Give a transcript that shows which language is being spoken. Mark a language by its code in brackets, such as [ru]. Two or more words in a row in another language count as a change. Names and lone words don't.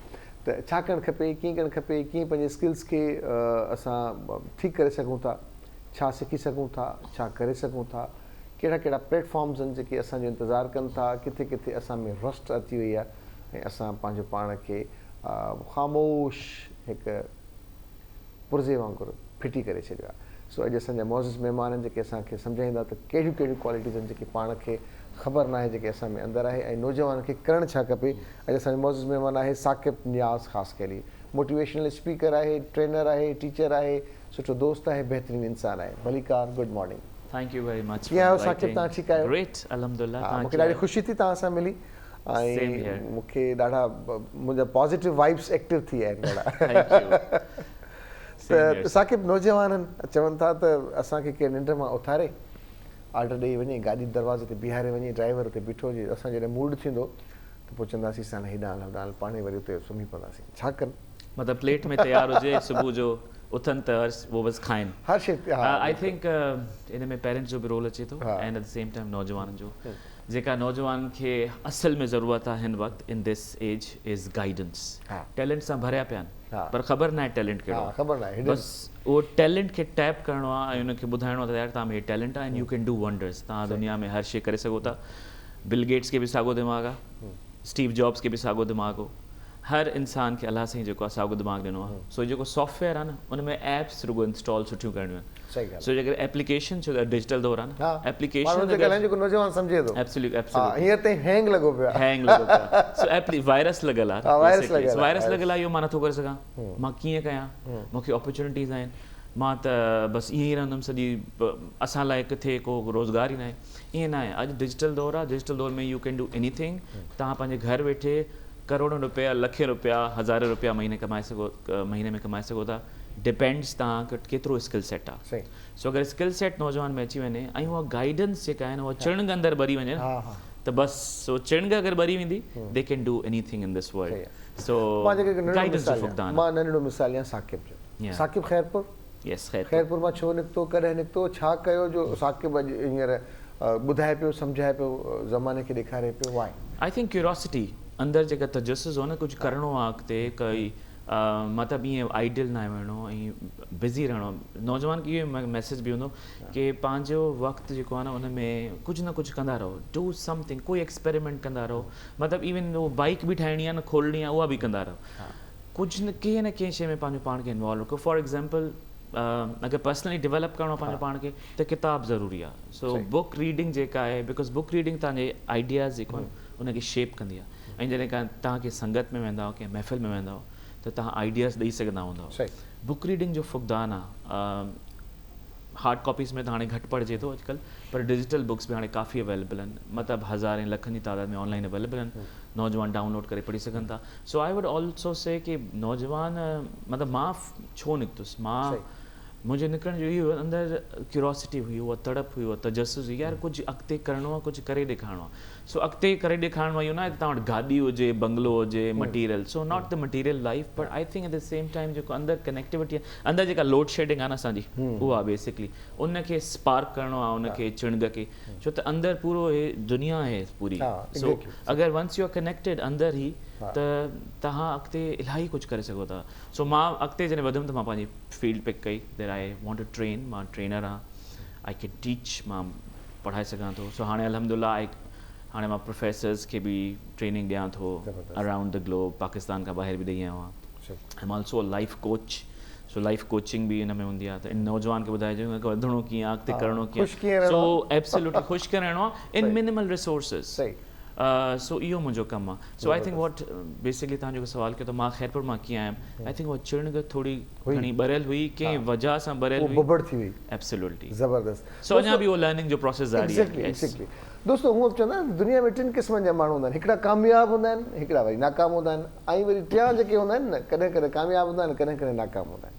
[sd] त छा करणु खपे, कीअं करणु खपे, कीअं पंहिंजे स्किल्स खे असां ठीकु करे सघूं था, छा सिखी सघूं था, छा करे सघूं था, कहिड़ा कहिड़ा प्लेटफॉर्म्स आहिनि जेके असांजो इंतज़ारु कनि था, किथे किथे असां में रस्ट अची वई आहे ऐं असां पंहिंजो पाण खे ख़ामोश हिकु पुर्ज़े वांगुरु फिटी करे छॾियो आहे। सो अॼु असांजा मौज़ूज़ महिमान आहिनि जेके असांखे सम्झाईंदा त कहिड़ियूं कहिड़ियूं क्वालिटीज़ आहिनि जेके पाण खे ख़बर न आहे, जेके असां में अंदरि आहे, ऐं नौजवान खे करणु छा खपे। अॼु असांजो मौज़ूज़ महिमान आहे साक़िब नियाज़ ख़ासकैली, मोटिवेशनल स्पीकर आहे, ट्रेनर आहे, टीचर आहे, सुठो दोस्त आहे, बहितरीनु इंसानु आहे। मलिकार, [en] Good morning. Thank you very much. [sd] कीअं आहियो साक़िब, तव्हां ठीकु आहियो? [en] ग्रेट, अल्हम्दुलिल्लाह। [sd] मूंखे ॾाढी ख़ुशी थी तव्हां सां मिली, ऐं मूंखे ॾाढा मुंहिंजा पॉज़िटिव वाइब्स एक्टिव थी विया आहिनि ॾाढा। त साक़िब, नौजवाननि चवनि था त असांखे कंहिं निंड मां उथारे, ऑर्डर ॾेई वञे, गाॾी दरवाज़े ते बीहारे वञे, ड्राइवर हुते बीठो हुजे, असां जॾहिं मूड थींदो त पोइ चवंदासीं हाणे हेॾां हल होॾां हल, पाणे वरी हुते सुम्ही पवंदासीं। छा कनि? मतिलबु प्लेट में तयारु हुजे, सुबुह जो उथनि त वो बस खाइनि। हर शइ [en] I think [sd] इन में पेरेंट्स जो बि रोल अचे थो, [en] and at the same time [sd] नौजवाननि जो। जेका नौजवान खे असल में ज़रूरत आहे हिन वक़्तु [en] in this age is guidance. [sd] टैलेंट सां भरिया पिया आहिनि पर ख़बर न आहे टैलेंट कहिड़ो, ख़बर न आहे, बसि उहो टैलेंट खे टैप करिणो आहे ऐं उनखे ॿुधाइणो आहे त यार तव्हां में टैलेंट आहे [en] and you can do wonders. [sd] तव्हां दुनिया में हर शइ करे सघो था। बिल गेट्स खे बि साॻियो दिमाग़ आहे, स्टीव जॉब्स खे बि साॻियो दिमाग़ हो, हर इंसान खे अलाह साईं जेको आहे साॻियो दिमाग़ ॾिनो आहे। सो जेको सॉफ्टवेयर आहे न उन में एप्स रुगो इंस्टॉल सुठियूं करणियूं आहिनि। सो जेकर एप्लीकेशन छो डिजिटल दौर आहे न, एप्लीकेशन नौजवान सम्झे थो एब्सोल्युटली हींअर ताईं हैंग लॻो पियो आहे, हैंग लॻो पियो आहे। सो वायरस लॻल आहे, वायरस लॻल आहे, इहो मां नथो करे सघां, मां कीअं कयां, मूंखे अपॉर्चुनिटीज़ आहिनि, मां त बसि ईअं ई रहंदुमि सॼी, असां लाइ किथे को रोज़गार ई न आहे। ईअं न आहे, अॼु डिजिटल दौर आहे, डिजिटल दौर में [en] you can do anything. [sd] तव्हां पंहिंजे घर वेठे करोड़ों रुपया, लखे रुपया, हज़ार रुपया महीने में कमाए सघो था। डिपेंड्स तव्हां केतिरो [en] skill set [sd] आहे। सो अगरि [en] skill set [sd] नौजवान में अची वञे ऐं उहा गाइडेंस जेका आहे न उहा चिणग अंदरि भरी वञे त बसि सो चिणग अगरि भरी वेंदी, [en] They can do anything in this world. [sd] सो गाइडेंस जो फुक़दान। मां नंढिड़ो मिसाल ॾियां साक़िब जो। साक़िब ख़ैरपुर, यस ख़ैरपुर मां छो निकितो, कॾहिं निकितो, छा कयो जो साक़िब अॼु हींअर ॿुधाए पियो, सम्झाए पियो, ज़माने खे ॾेखारे पियो? वाए? [en] I think [sd] क्यूरोसिटी, अंदरि जेका तजस्सुस हो न, कुझु करिणो आहे अॻिते, कोई मतिलबु ईअं आइडियल न आहे वञिणो ऐं बिज़ी रहणो। नौजवान खे इहो मैसेज बि हूंदो कि पंहिंजो वक़्तु जेको आहे न उन में कुझु न कुझु कंदा रहो, [en] do something, [sd] कोई एक्सपेरिमेंट कंदा रहो। मतिलबु इवन उहो बाइक बि ठाहिणी आहे न, खोलणी आहे, उहा बि कंदा रहो। कुझु न कंहिं शइ में पंहिंजो पाण खे इन्वॉल्व रखो। [en] for example [sd] अगरि पर्सनली डेवलप करिणो आहे पंहिंजो पाण खे त किताब ज़रूरी आहे। सो [en] book reading [sd] जेका आहे, बिकॉज [en] book reading [sd] तव्हांजे आइडियाज़ जेको आहे उनखे शेप कंदी आहे। ऐं जॾहिं का तव्हांखे संगत में वेंदा कंहिं महफ़िल में वेंदा त तव्हां आइडियाज़ ॾेई सघंदा हूंदा। [en] book reading [sd] जो फुक़दान आहे। [en] hard copies [sd] में त हाणे घटि पढ़िजे थो अॼुकल्ह, पर [en] digital books [sd] बि हाणे काफ़ी अवेलेबल आहिनि, मतिलबु हज़ार ऐं लखनि जी तादाद में [en] online available [sd] आहिनि, नौजवान डाउनलोड करे पढ़ी सघनि था। [en] so I would also say [sd] कि नौजवान, मतिलबु मां छो निकितुसि, मां मुंहिंजे निकिरण जो इहो अंदरि क्यूरोसिटी हुई, उहा तड़प हुई, उहा तजस्सुस हुई, यार कुझु अॻिते करिणो आहे, कुझु करे ॾेखारिणो आहे. सो अॻिते करे ॾेखारिणो आहे इहो न आहे तव्हां वटि गाॾी हुजे, बंगलो हुजे, मटीरियल. सो [en] not the material life, but I think at the same time [sd] जेको अंदरि कनेक्टिविटी आहे, अंदरि जेका [en] load shedding [sd] आहे न असांजी, उहा बेसिकली उनखे स्पार्क करिणो आहे, उनखे चिणग खे, छो त अंदरि पूरो हे दुनिया आहे पूरी. सो अगरि [en] once you are connected [sd] अंदरि ई, त तव्हां अॻिते इलाही कुझु करे सघो था. सो मां अॻिते जॾहिं वधियुमि त मां पंहिंजी फील्ड पिक कई, [en] There I want to train. [sd] मां ट्रेनर आहियां, [en] I can teach, [sd] मां पढ़ाए सघां थो. सो हाणे अल्हम्दुलिल्लाह हाणे मां प्रोफेसर्स खे बि ट्रेनिंग ॾियां थो [en] around the globe, [sd] पाकिस्तान खां ॿाहिरि बि ॾेई आयो आहियां. [en] I am also life coach. [sd] सो [en] life coaching [sd] बि हिन में हूंदी आहे, त इन नौजवान खे ॿुधाइजो की वधिणो कीअं आहे, अॻिते करिणो कीअं. सो एब्सोल्युटली ख़ुशि खे रहणो आहे [en] in minimal resources. [sd] सो इहो मुंहिंजो कमु आहे. सो [en] I think what basically [sd] तव्हां जेको सवाल कयो त मां ख़ैरपुर मां कीअं आयुमि, [en] I think [sd] उहा चिणग थोरी घणी ॿरियल हुई, कंहिं वजह सां ॿरियल हुई, बुबड़ थी हुई. एब्सोल्युटली ज़बरदस्त. सो अञा बि उहो लर्निंग जो प्रोसेस जारी आहे. दोस्तो हूअं चवंदा आहिनि दुनिया में 3 क़िस्मनि जा माण्हू हूंदा आहिनि. हिकिड़ा कामयाबु हूंदा आहिनि, हिकिड़ा वरी नाकाम हूंदा आहिनि, ऐं वरी टियां जेके हूंदा आहिनि न, कॾहिं कॾहिं कामयाबु हूंदा आहिनि, कॾहिं कॾहिं नाकाम हूंदा आहिनि.